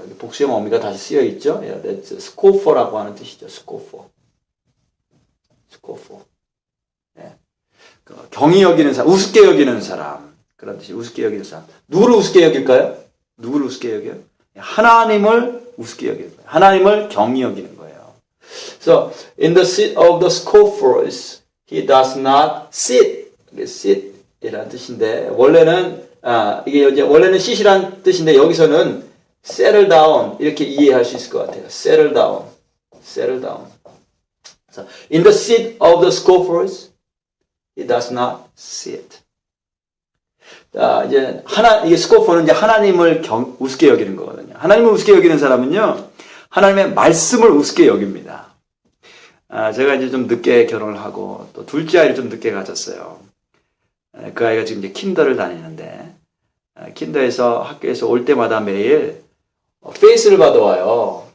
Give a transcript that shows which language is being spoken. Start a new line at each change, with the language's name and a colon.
Korean: 여기 복수형 어미가 다시 쓰여 있죠. 렛즈, 스코퍼라고 하는 뜻이죠. 스코퍼. 예. 경히 여기는 사람, 우습게 여기는 사람. 그런 뜻이 우습게 여기는 사람. 누구를 우습게 여길까요? 누구를 우습게 여겨요? 하나님을 우습게 여기는 거예요. 하나님을 경히 여기는 거예요.
English: So, in the seat of the scoffers, he does not sit.
Korean: sit 이라는 뜻인데, 이게 이제 원래는 sit이란 뜻인데, 여기서는 settle down, 이렇게 이해할 수 있을 것 같아요.
English: settle down. So, in the seat of the scoffers, he does not sit.
Korean: 자, 이제, 이게 스코퍼는 이제 하나님을 우습게 여기는 거거든요. 하나님을 우습게 여기는 사람은요, 하나님의 말씀을 우습게 여깁니다. 제가 이제 좀 늦게 결혼을 하고, 또 둘째 아이를 좀 늦게 가졌어요. 그 아이가 지금 이제 킨더를 다니는데, 킨더에서 학교에서 올 때마다 매일 페이스를 받아와요.